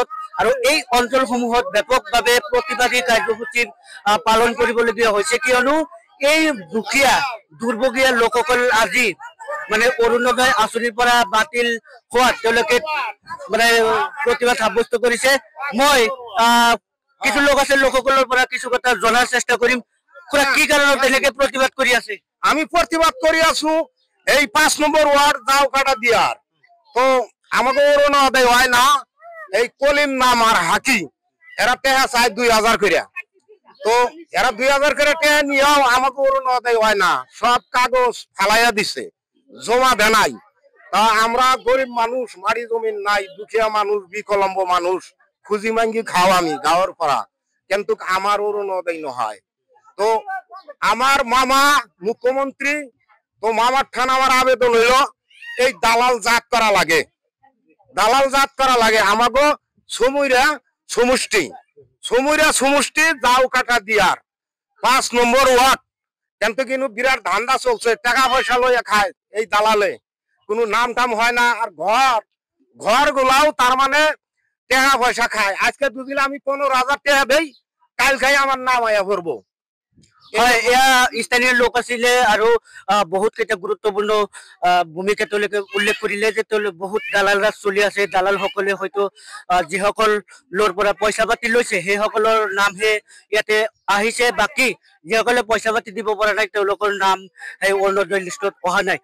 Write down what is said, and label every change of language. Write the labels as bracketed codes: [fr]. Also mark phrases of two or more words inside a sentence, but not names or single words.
[as] আৰু এই অঞ্চলসমূহত ব্যাপকভাৱে প্ৰতিবাদী কাৰ্যসূচী পালন কৰিবলগীয়া হৈছে, কিয়নো এই দুখীয়া দুৰ্ভগীয়া লোকসকল আজি মানে অৰুণোদয় আঁচনিৰ পৰা বাতিল হোৱাত তেওঁলোকে মানে প্ৰতিবাদ সাব্যস্ত কৰিছে। মই কিছু লোক আছে, লোকসকলৰ পৰা কিছু কথা জনাৰ চেষ্টা কৰিম। খুৰা, কি কাৰণত এনেকে প্ৰতিবাদ কৰি আছে? আমি প্ৰতিবাদ কৰি আছো এই ৫ নম্বৰ ওয়ার্ড জাওকাটাদিয়ার। [bn] তো আমাকে অরুণোদয় হয় না, এই কলিম নাম আর হাকি এরা টেহা চায় ২০০০ করে। তো এরা ২০০০ করে টেহা নিয়েও আমাকে অরুণোদয় হয় না, সব কাগজ ফালাইয়া দিছে, জমা দেয় নাই। তা আমরা গরিব মানুষ, মাটি জমিন নাই, দুঃখিয়া মানুষ, বিকলম্ব মানুষ, খুঁজি মাঙ্গি খাও আমি [as] গাঁৱৰ পৰা, [bn] কিন্তু আমার অরুণোদয় নহয়। তো আমার মামা মুখ্যমন্ত্রী, তো মামার ঠান আমার আবেদন হইল এই দালাল জাত করা লাগে, দালাল জাত করা লাগে। আমাকে সমুইরা সমষ্টি জাওকাটাদিয়ার ৫ নম্বর ওয়ার্ড, কিন্তু বিরাট ধান্দা চলছে, টাকা পয়সা লইয়া খায় এই দালালে, কোনো নাম টাম হয় না। আর ঘর গুলাও তার মানে টাকা পয়সা খায়। আজকে দুদিন আমি ১৫,০০০ টাকা দেই, কাল খাই আমার নাম আয়া ভরবো। [as] হয়, এয়া স্থানীয় লোক আছিলে আৰু বহুত কেইটা গুৰুত্বপূৰ্ণ ভূমিকা তেওঁলোকে উল্লেখ কৰিলে যে তেওঁলোকে বহুত দালাল ৰাজ চলি আছে। দালাল সকলে হয়তো যিসকলৰ পৰা পইচা পাতি লৈছে সেইসকলৰ নামহে ইয়াতে আহিছে, বাকী যিসকলে পইচা পাতি দিব পৰা নাই তেওঁলোকৰ নাম সেই অৰুণোদয় লিষ্টত অহা নাই।